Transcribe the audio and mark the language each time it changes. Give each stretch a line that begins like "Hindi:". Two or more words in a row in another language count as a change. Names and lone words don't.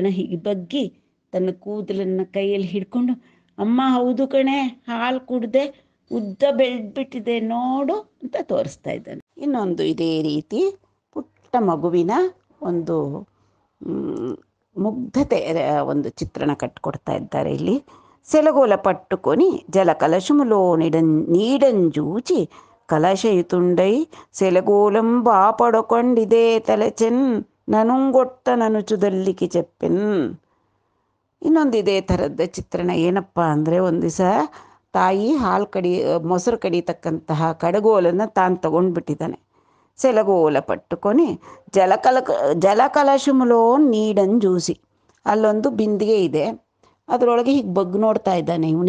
Kannada: ಹೀಗೆ ಬಗ್ಗಿ ತನ್ನ ಕೂದಲನ್ನು ಕೈಯಲ್ಲಿ ಹಿಡ್ಕೊಂಡು, ಅಮ್ಮ ಹೌದು ಕಣೆ, ಹಾಲು ಕುಡ್ದೆ ಉದ್ದ ಬೆಳೆದ್ಬಿಟ್ಟಿದೆ ನೋಡು ಅಂತ ತೋರಿಸ್ತಾ ಇದ್ದಾನೆ. ಇನ್ನೊಂದು ಇದೇ ರೀತಿ ಪುಟ್ಟ ಮಗುವಿನ ಒಂದು ಮುಗ್ಧತೆ ಒಂದು ಚಿತ್ರಣ ಕಟ್ಟಿಕೊಡ್ತಾ ಇದ್ದಾರೆ ಇಲ್ಲಿ.
Telugu: సెలగోల పట్టుకొని జల కలశములో నీడంజూచి కలశయుతుండై సెలగోలం బాపడొకండిదే తలచెన్ ననుంగొట్ట ననుచుదల్లిక్కె చెప్పెన్.
Kannada: ಇನ್ನೊಂದು ಇದೇ ಥರದ ಚಿತ್ರಣ. ಏನಪ್ಪ ಅಂದರೆ, ಒಂದು ದಿವಸ ತಾಯಿ ಮೊಸರು ಕಡಿತಕ್ಕಂತಹ ಕಡಗೋಲನ್ನು ತಾನು ತಗೊಂಡ್ಬಿಟ್ಟಿದ್ದಾನೆ.
Telugu: సెలగోల పట్టుకొని జలకలశములో నీడంజూసి,
Kannada: ಅಲ್ಲೊಂದು ಬಿಂದಿಗೆ ಇದೆ, ಅದರೊಳಗೆ ಹೀಗೆ ಬಗ್ಗಿ ನೋಡ್ತಾ ಇದ್ದಾನೆ ಇವನೇ.